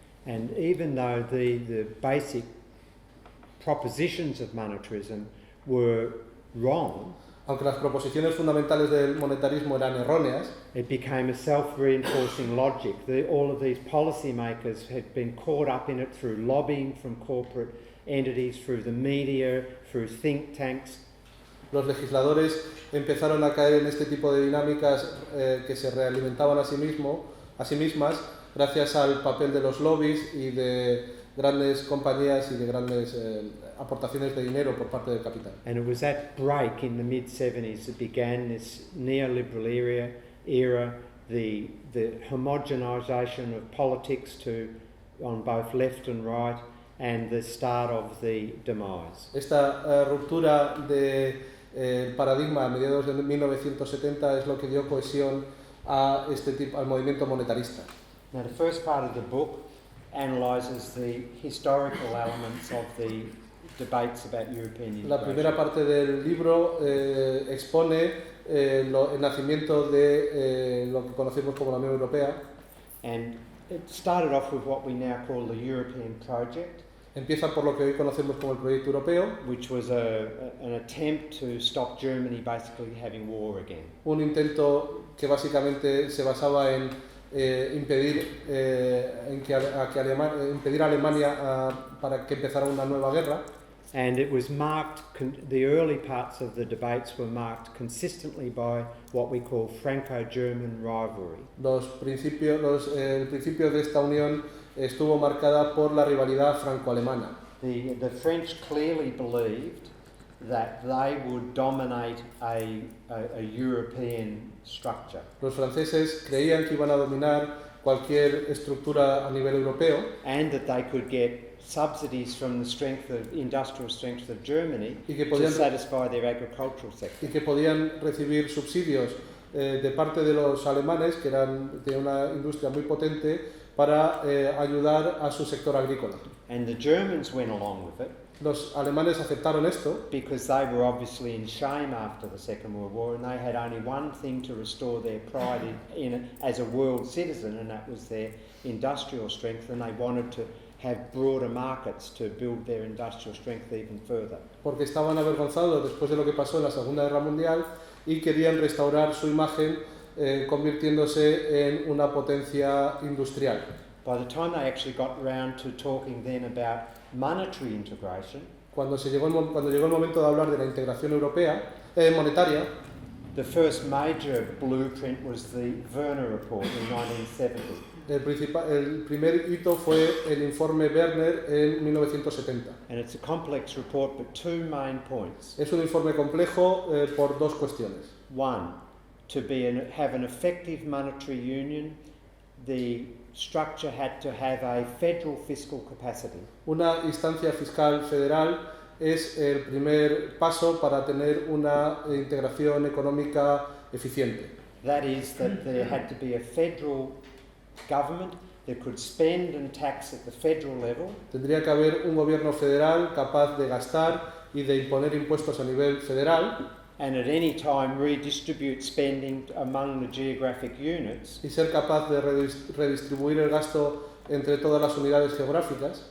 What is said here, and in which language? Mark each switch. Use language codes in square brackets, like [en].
[en] And even though the basic propositions of monetarism were wrong, [es] Aunque las proposiciones fundamentales del monetarismo eran erróneas, [en] it became a self-reinforcing logic. All of these policymakers had been caught up in it through lobbying from corporate entities, through the media, through think tanks. [es] los legisladores empezaron a caer en este tipo de dinámicas que se realimentaban a sí mismas gracias al papel de los lobbies y de grandes compañías y de grandes aportaciones de dinero por parte del capital. [en] And it was that break in the mid-70s that began this neoliberal era the homogenisation of politics on both left and right, and the start of the demise. [es] Esta ruptura de paradigma a mediados de 1970 es lo que dio cohesión a al movimiento monetarista. [en] Now, the first part of the book analyses the historical elements of the debates about European integration. [es] La primera parte del libro expone el nacimiento de lo que conocemos como la Unión Europea. [en] And it started off with what we now call the European project. [es] Empieza por lo que hoy conocemos como el proyecto europeo, [en] Which was an attempt to stop Germany basically having war again. [es] un intento que básicamente se basaba en impedir impedir a Alemania para que empezara una nueva guerra. [en] And it was marked, the early parts of the debates were marked consistently by what we call Franco-German rivalry. [es] El principio de esta unión estuvo marcada por la rivalidad franco-alemana. [en] The French clearly believed that they would dominate a European structure. [es] Los franceses creían que iban a dominar cualquier estructura a nivel europeo [en] And that they could get subsidies from the industrial strength of Germany to satisfy their agricultural sector. [es] y que podían recibir subsidios de parte de los alemanes, que eran de una industria muy potente, para ayudar a su sector agrícola. [en] And the Germans went along with it [es] Los alemanes aceptaron esto [en] because they were obviously in shame after the Second World War, and they had only one thing to restore their pride in it as a world citizen, and that was their industrial strength, and they wanted to have broader markets to build their industrial strength even further. [es] porque estaban avergonzados después de lo que pasó en la Segunda Guerra Mundial y querían restaurar su imagen convirtiéndose en una potencia industrial. [en] By the time they actually got round to talking then about monetary integration, [es] Cuando llegó el momento de hablar de la integración europea, monetaria, [en] the first major blueprint was the Werner Report in 1970. [es] el primer hito fue el informe Werner en 1970. [en] And it's a complex report, but two main points. [es] Es un informe complejo por dos cuestiones. [en] One, to have an effective monetary union, the structure had to have a federal fiscal capacity. [es] Una instancia fiscal federal es el primer paso para tener una integración económica eficiente. [en] That is, that there had to be a federal government that could spend and tax at the federal level. [es] Tendría que haber un gobierno federal capaz de gastar y de imponer impuestos a nivel federal [en] And at any time redistribute spending among the geographic units [es] y ser capaz de redistribuir el gasto entre todas las unidades geográficas